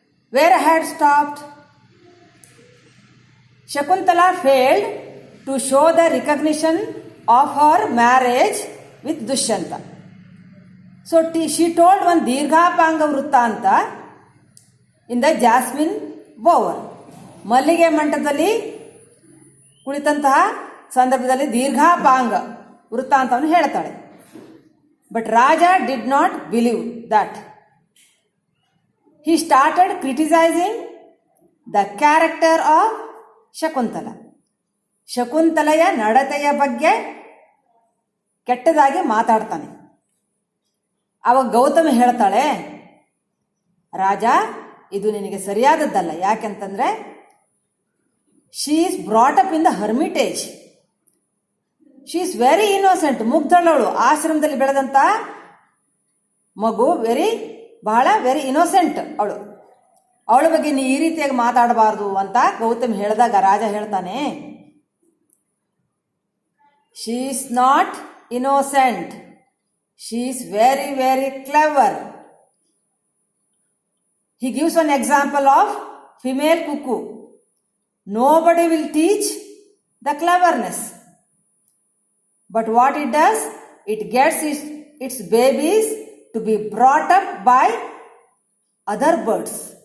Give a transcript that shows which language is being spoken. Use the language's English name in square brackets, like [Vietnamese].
[English] Where I had stopped, Shakuntala failed to show the recognition of her marriage with Dushyanta. So she told one Dirghapanga Vruttanta in the Jasmine bower. [Kannada] ಮಲ್ಲಿಗೆ ಮಂಟದಲ್ಲಿ ಕುಳಿತಂತಹ ಸಂದರ್ಭದಲ್ಲಿ ದೀರ್ಘಾಪಾಂಗ ವೃತ್ತಾಂತವನ್ನು ಹೇಳ್ತಾಳೆ. [English] But raja did not believe that. he started criticizing the character of Shakuntala. [Kannada] ಶಕುಂತಲೆಯ ನಡತೆಯ ಬಗ್ಗೆ ಕೆಟ್ಟದಾಗಿ ಮಾತಾಡ್ತಾನೆ. ಆವಾಗ ಗೌತಮಿ ಹೇಳ್ತಾಳೆ, ರಾಜ ಇದು ನಿನಗೆ ಸರಿಯಾದದ್ದಲ್ಲ. ಯಾಕೆಂತಂದ್ರೆ [English] She is brought up in the hermitage. She is very innocent. [Kannada] ಮುಗ್ಧಳವಳು, ಆಶ್ರಮದಲ್ಲಿ ಬೆಳೆದಂತ ಮಗು, ಬಹಳ [English] very innocent [Kannada] ಅವಳು. ಅವಳ ಬಗ್ಗೆ ನೀ ಈ ರೀತಿಯಾಗಿ ಮಾತಾಡಬಾರ್ದು ಅಂತ ಗೌತಮ್ ಹೇಳಿದಾಗ ರಾಜ ಹೇಳ್ತಾನೆ, [English] She is not innocent, she is very very clever. He gives an example of female cuckoo. Nobody will teach the cleverness. But what it does, it gets its babies to be brought up by other birds.